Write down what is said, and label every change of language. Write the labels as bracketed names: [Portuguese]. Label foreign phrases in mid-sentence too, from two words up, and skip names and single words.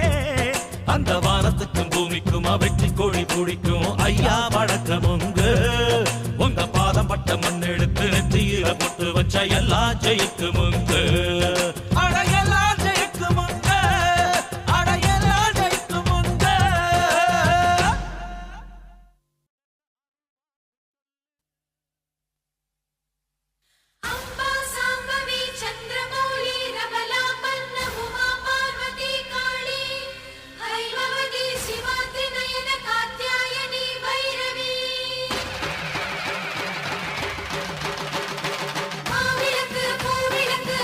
[Tamil] அந்த வானத்துக்கும் பூமிக்கும் வெற்றி கோழி பிடிக்கும் ஐயா வழக்கம் உங்க பாதம் பட்ட மண் எடுத்து நெத்தியில போட்டு வச்ச எல்லாம் ஜெயிக்கும் அடையெல்லாம் ஜெயிக்கும் அடையெல்லாம் ஜெயிக்கும் [Sanskrit] अम्बा साम्बवी चन्द्रमौली रमला पन्न उमा पार्वती काली हैमवती शिवा त्रिनयन कात्यायनी भैरवी [Tamil] மாவிளக்கு பூவிளக்கு